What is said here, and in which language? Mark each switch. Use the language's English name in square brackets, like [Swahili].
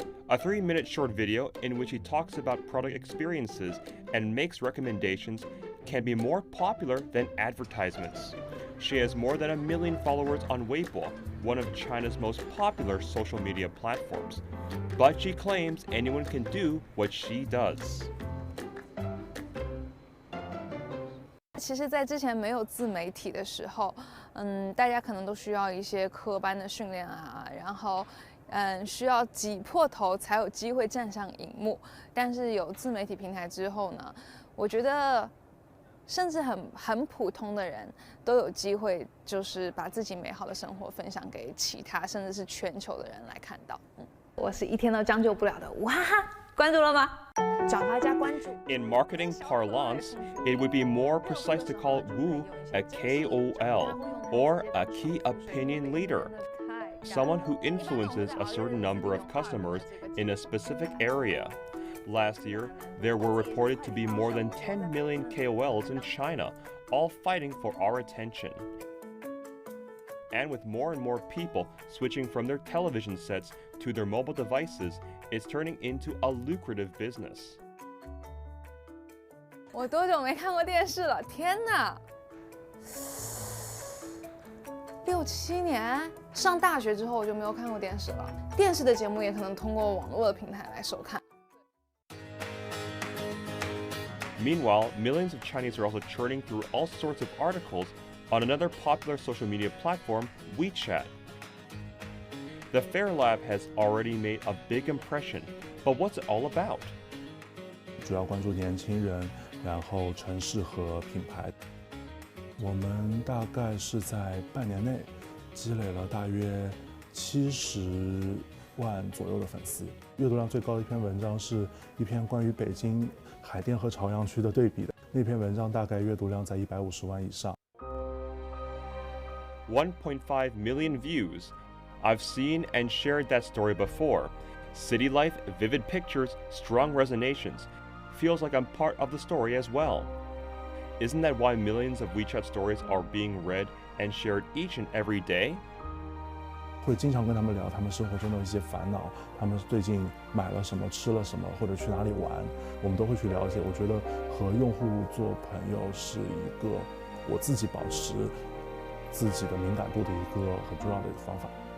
[English] A 3-minute short video in which he talks about product experiences and makes recommendations can be more popular than advertisements. She has more than 1 million followers on Weibo, one of China's most popular social media platforms. But she claims anyone can do what she does. [Chinese] 其实在之前没有自媒体的时候，大家可能都需要一些科班的训练啊，然后需要挤破头才有机会站上荧幕。但是有自媒体平台之后呢，我觉得甚至很普通的人都有机会，就是把自己美好的生活分享给其他，甚至是全球的人来看到。我是一天都将就不了的哇哈哈，关注了吗？找大家关注。 [English] In marketing parlance, it would be more precise to call Wu a KOL, or a key opinion leader, someone who influences a certain number of customers in a specific area. Last year, there were reported to be more than 10 million KOLs in China, all fighting for our attention. And with more and more people switching from their television sets to their mobile devices, it's turning into a lucrative business. [Chinese] 我多久没看过电视了？天哪！6、7年，上大学之后我就没有看过电视了。电视的节目也可能通过网络的平台来收看。 [English] Meanwhile, millions of Chinese are also churning through all sorts of articles on another popular social media platform, Wechat. The Fair Lab has already made a big impression, but what's it all about? [Chinese] 主要关注年轻人，然后城市和品牌。我们大概是在半年内积累了大约70万左右的粉丝。阅读量最高的一篇文章是一篇关于北京海淀和朝阳区的对比的。那篇文章大概阅读量在150万以上。 [English] 1.5 million views. I've seen and shared that story before. City life, vivid pictures, strong resonations. Feels like I'm part of the story as well. Isn't that why millions of Wechat stories are being read and shared each and every day? [Chinese] 会经常跟他们聊他们生活中的一些烦恼，他们最近买了什么、吃了什么，或者去哪里玩，我们都会去了解。我觉得和用户做朋友是一个我自己保持自己的敏感度的一个很重要的方法。